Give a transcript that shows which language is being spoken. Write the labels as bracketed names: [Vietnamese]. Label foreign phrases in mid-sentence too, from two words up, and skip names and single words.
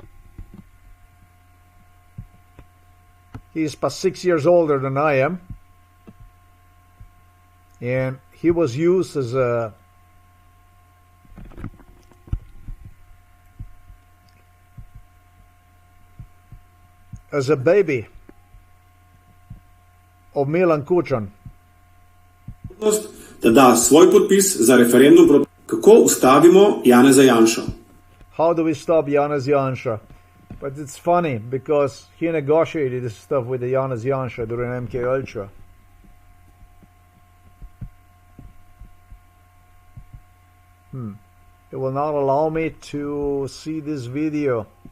[English] He's about 6 years older than I am. And he was used as a baby of Milan Kucan. [Slovenian] Da da svoj podpis za referendum proti. Kako ustavimo Janeza Janšo? [English] How do we stop Janez Janša? But it's funny because he negotiated this stuff with the Janez Janša during MKultra. It will not allow me to see this video.